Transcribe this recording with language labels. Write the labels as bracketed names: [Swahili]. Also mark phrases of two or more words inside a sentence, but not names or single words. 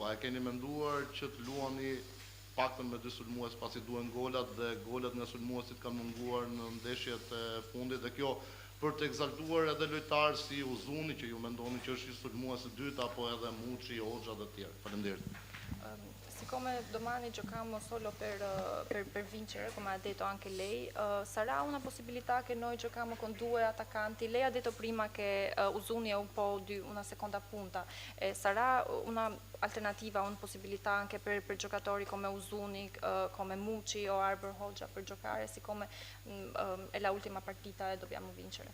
[Albanian] A e keni menduar që të luani paktën me 2 sulmues, pasi duhen golat dhe golat nga sulmuesit kanë munguar në ndeshjet e fundit, dhe kjo për të egzaltuar edhe lojtarë si Uzuni, që ju mendoni që është i sulmues i dytë, apo edhe Muçi, Hoxha dhe tjerë. Faleminderit. [Italian] Come domani giochiamo solo per vincere, come ha detto anche lei, sarà una possibilità che noi giochiamo con due attaccanti? Lei ha detto prima che Uzuni è un po' di una seconda punta, sarà un'alternativa, una possibilità anche per giocatori come Uzuni, come Mucci o Arbor Hoxha per giocare, siccome è l'ultima partita e dobbiamo vincere?